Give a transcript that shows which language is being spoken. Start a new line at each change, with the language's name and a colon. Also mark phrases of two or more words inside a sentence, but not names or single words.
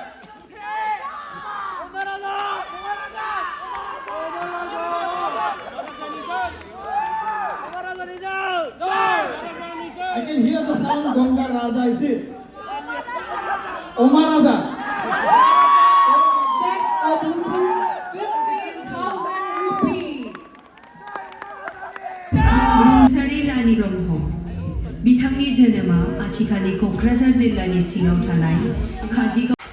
English: I can hear the sound Gonga Raja, is it? Omar Raja. Check of rupees 15,000 rupees.
Bodo: रुंसारि लानि ब्रह्म बिथांनि जोनोमा आथिखालनि क'क्राझार जिल्लानि सिङाव थानाय काजिगाव